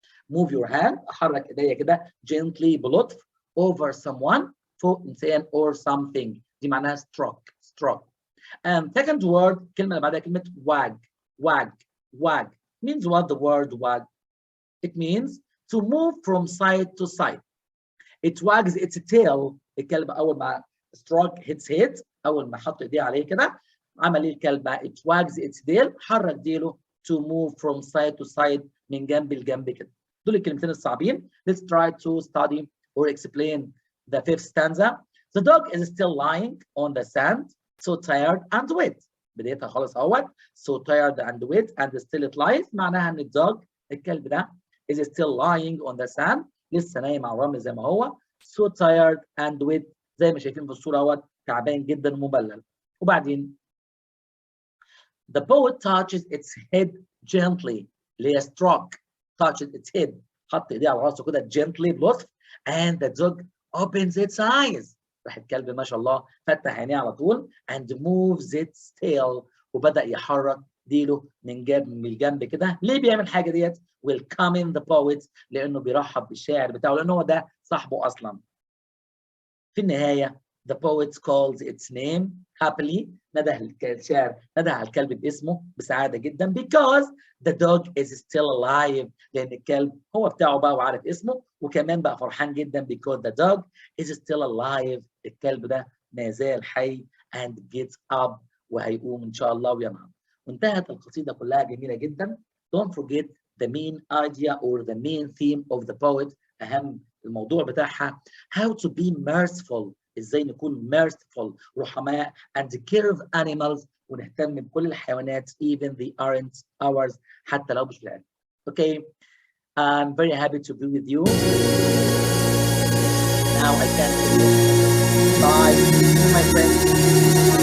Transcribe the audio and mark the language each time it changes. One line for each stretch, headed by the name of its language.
English: Move your hand,
Arabic: أحرك إيديا كده
English: gently
Arabic: بلطف
English: over someone
Arabic: فوق إنسان
English: or something.
Arabic: دي معناها
English: stroke, stroke. And second word,
Arabic: كلمة اللي بعدها كلمة
English: wag, wag, wag means what? The word wag. It means to move from side to side. It wags its tail.
Arabic: الكلب أول ما
English: stroke hits head
Arabic: أول ما حط إيديه عليه كده عمل إيه الكلب؟
English: It wags its tail
Arabic: حرك ديله
English: to move from side to side
Arabic: من جنب لجنب كده. دول الكلمتين الصعبين.
English: Let's try to study or explain the fifth stanza. The dog is still lying on the sand, so tired and wet.
Arabic: بدايتها خالص اهوت.
English: So tired and wet and still it lies.
Arabic: معناها ان الدوج الكلب ده
English: is still lying on the sand.
Arabic: لسه نايم على الرمل زي ما هو.
English: So tired and wet
Arabic: زي ما شايفين في الصورة اهوت تعبان جدا ومبلل. وبعدين
English: the poet touches its head gently.
Arabic: اللي هي stroke.
English: touches its head.
Arabic: حط ايديه على راسه كده gently بلطف.
English: And the dog opens its eyes.
Arabic: راح الكلب ما شاء الله فتح عينيه على طول
English: and moves its tail
Arabic: وبدأ يحرك ديله من الجنب كده. ليه بيعمل حاجة ديت؟
English: welcoming the poet
Arabic: لأنه بيرحب بالشاعر بتاعه لأنه هو ده صاحبه أصلا. في النهاية
English: the poet calls its name happily.
Arabic: نده الشاعر نده على الكلب باسمه بسعادة جدا
English: because the dog is still alive
Arabic: لأن الكلب هو بتاعه بقى وعارف اسمه وكمان بقى فرحان جدا because the dog is still alive. الكلب ده ما زال حي
English: and gets up
Arabic: وهيقوم إن شاء الله وينام. وانتهت القصيدة كلها جميلة جدا.
English: Don't forget the main idea or the main theme of the poet.
Arabic: أهم الموضوع بتاعها
English: how to be merciful.
Arabic: ازاي نكون merciful رحماء
English: and care of animals
Arabic: ونهتم بكل الحيوانات
English: even they aren't ours
Arabic: حتى لو مش بتاعتنا.
English: Okay, I'm very happy to be with you. Now I can say bye, my friends.